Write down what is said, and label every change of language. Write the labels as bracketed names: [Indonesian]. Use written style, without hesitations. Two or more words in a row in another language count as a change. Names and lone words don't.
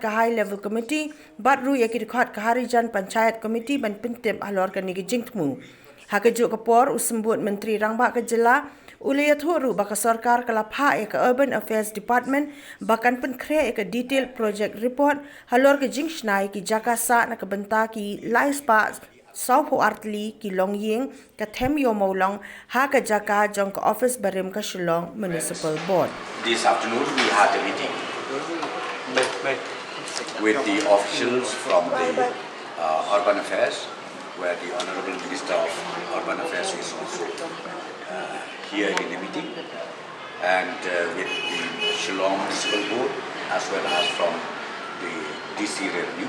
[Khasi] ka [English] high level committee [Khasi] batru yaki dikhot ka Harijan Panchayat Committee ban pyntip halor ka nigi jingthmu hakajuk kapor usembut menteri rangbah ke jylla iathuh ru baka Sorkar kalapha ek [English] urban affairs department [Khasi] bakan pynkhreh ek [English] detailed project report [Khasi] halor ke jingshnai ki jaka sa na bynta ki lyngba Saupo artli ki longying ka Them Ïew Mawlong ha ka jaka jong ka office barem ka Shillong Municipal Board. [English] This afternoon we had a meeting with the officials from the Urban Affairs, where the Honorable Minister of Urban Affairs is also here in the meeting, and with the Shillong Municipal Board as well as from the DC Revenue.